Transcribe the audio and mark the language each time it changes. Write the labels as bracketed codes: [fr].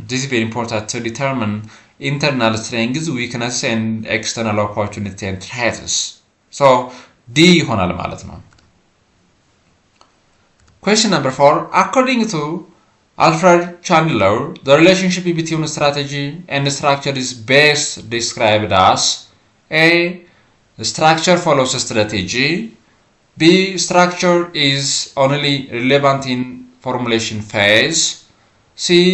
[en] This is very important to determine internal strengths, weaknesses and external opportunity and threats. [am] So D ይሆናል ማለት ነው. [en] Question number 4. According to Alfred Chandler, the relationship between strategy and structure is best described as A. Structure follows strategy. B. Structure is only relevant in formulation phase. C.